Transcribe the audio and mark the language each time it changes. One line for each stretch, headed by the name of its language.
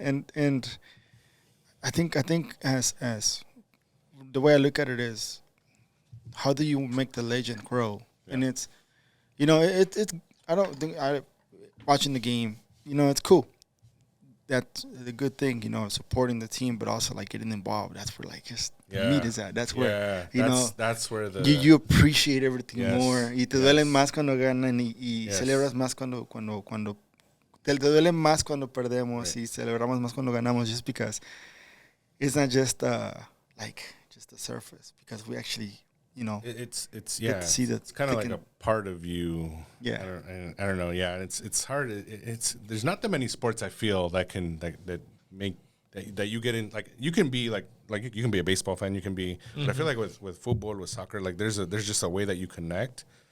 English: And I think as the way I look at it is, how do you make the legend grow? Yeah. And it's, you know, it's I don't think watching the game, you know, it's cool. That's the good thing, you know, supporting the team, but also like getting involved. That's where like just the meat is at. That's where that's where you appreciate everything more.
Spanish: Y te duele más cuando ganan y celebras más cuando te duele más cuando perdemos y celebramos más cuando ganamos,
English: just because it's not just like just the surface, because we actually, you know, it's kind of like a part of you. I don't know. Yeah, it's hard. There's not that many sports I feel that can that make that you get in. Like you can be like you can be a baseball fan. You can be, but I feel like with football, with soccer, like there's just a way that you connect.